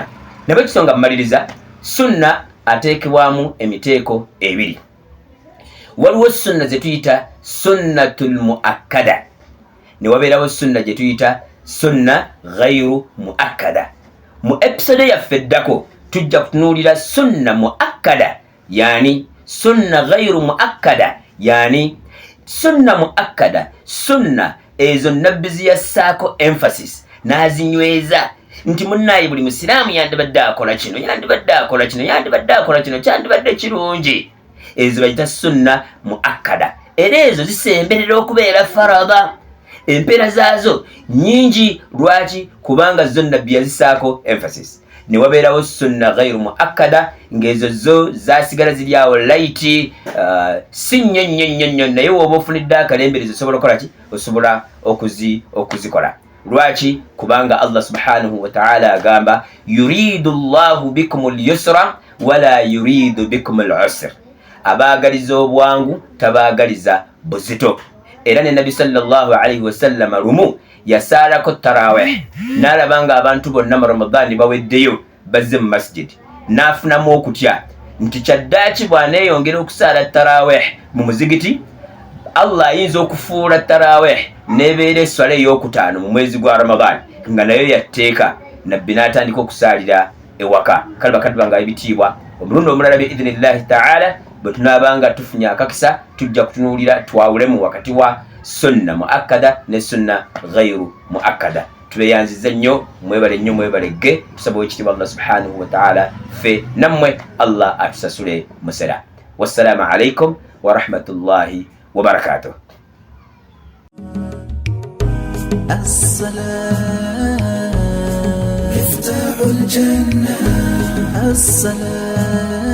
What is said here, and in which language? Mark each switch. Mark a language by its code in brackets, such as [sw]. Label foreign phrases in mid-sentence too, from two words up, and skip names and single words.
[lg] Nabwe kisonga mmaliriza, sunna ateekebwamu emiteeko ebiri. Waliwo sunna ze tuyita [ar] السنة المؤكدة, [lg] ne wabeerawo sunna gye tuyita [ar] سنة غير مؤكدة. [lg] Mu episode yaffe eddako tujja kutunuulira [ar] سنة مؤكدة يعني سنة غير مؤكدة يعني سنة مؤكدة, [lg] sunna ezo nabbi ziyassaako emphasis n'azinyweza nti munnaye buli musiraamu yandibadde akola kino, yandibadde akola kino, yandibadde akola kino, kyandibadde kirungi. Ezo bayita [ar] سنة مؤكدة. [lg] era ezo zisemberera okubeera farada. Empeera zaazo nyingi. Lwaki? Kubanga zo nabbi yazisaako emphasis. Ne wabeerawo [ar] سنة غير مؤكدة, [lg] ng'ezo zo zaasigala ziri awo laiti, si nnyo naye wooba ofunidde akalemberezi osobola okukola ki? Osobola okuzikola. Lwaki? Kubanga Allah [ar] سبحانه وتعالى [lg] agamba [ar] يريد الله بكم اليسر ولا يريد بكم العسر. [lg] Abaagaliza obwangu tabaagaliza buzito. Era ne Nabi [ar] صلى الله عليه وسلم [lg] lumu yasaalako tarawih, n'alabanga abantu bonna mu Ramadani baweddeyo bazze mu masjid, n'afunamu okutya nti kyaddaaki bw'aneeyongera okusaala tarawih mu muzigiti, Allah ayinza okufuula tarawih n'ebeera esswala ey'okutaano mu mwezi gwa Ramadani nga nayo yatteeka. Nabbi n'atandika okusaalira ewaka. Kale bakadde bange ebitiibwa, omulundi omulala [ar] بإذن الله تعالى [lg] bwe tunaabanga tufunye akakisa tujja kutunuulira twawulemu wakati wa [ar] سنة مؤكدة [lg] ne [ar] سنة غير مؤكدة. [lg] Tubeyanziza nnyo, mwebalege, tusaba ekitiibwa Allah [ar] سبحانه وتعالى [lg] ffe nammwe Allah atusasule musera. [ar] والسلام عليكم ورحمة الله وبركاته. السلام مفتاح الجنة. السلام